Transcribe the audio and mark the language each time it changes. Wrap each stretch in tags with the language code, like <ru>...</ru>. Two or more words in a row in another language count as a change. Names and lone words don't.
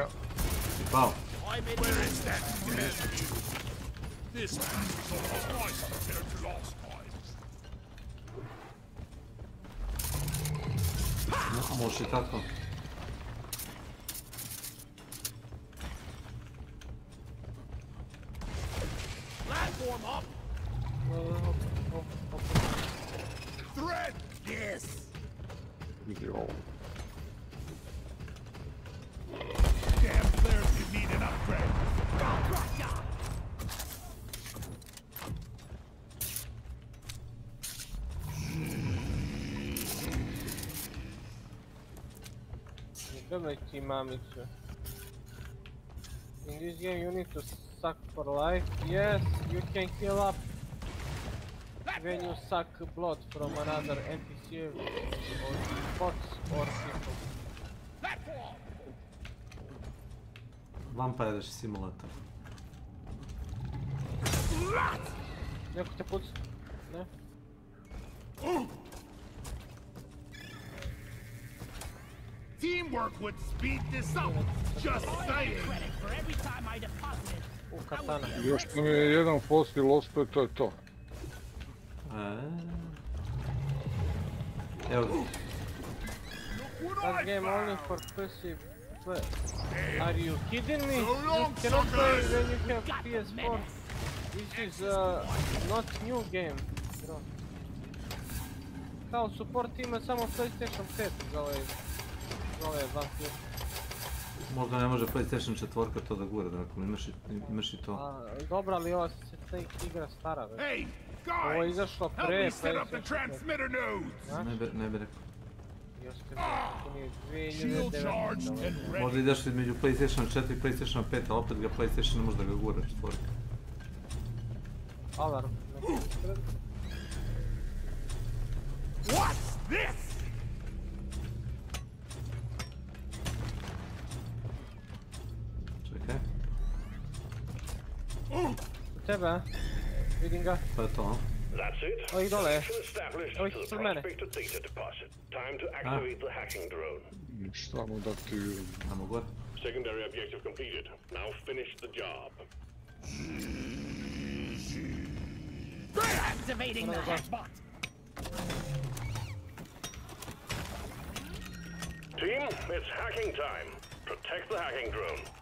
<sr>Pao.</sr> <en>Where is that dead mule? This match is almost nice compared to last time.</en> <sr>Može i tako.</sr> <en>Platform up! Thread this! Damn players could need an upgrade.</en> <sr>Gledajte mamicu.</sr> <en>In this game you need to suck for life. Yes, you can heal up when you suck blood from another NPC or bots or people. Vampire simulator.</en> <sr>Neko te puca? Ne?</sr> <en>Teamwork would speed this up. Just saying. Katana.</en> <sr>Još nam je jedan fossil ostao, to je to. Evo.</sr> <en>That game only for pussy. Are you kidding me? You cannot play when you have PS4. This is not new game, bro.</en> <sr>Kao support ima samo PlayStation 5 za ove vampire. Možda ne može PlayStation 4 to da gura, dakle imaš i to. Dobro, ali ova se ta igra stara, već. Ovo je izašlo pre PlayStation 5. Ne bi rekao. Još ste mi 2009. Možda ideš između PlayStation 4 i PlayStation 5, a opet ga PlayStation ne može da ga gura 4. Alarm.</sr> <en>What's this?</en> <sr>Čekaj. U tebe, vidim ga. Pa je to.</sr> <en>That's it.</en> <sr>Ovi dole.</sr> <en>Established</en> <sr>Ovi</sr> <en>to the</en> <sr>su mene.</sr> <en>prospector data deposit. Time to activate the hacking drone.</en> <sr>Samo da aktiviram. Namo gore.</sr> <en>Secondary objective completed. Now finish the job. Activating the hackbot. Team, it's hacking time. Protect the hacking drone.</en>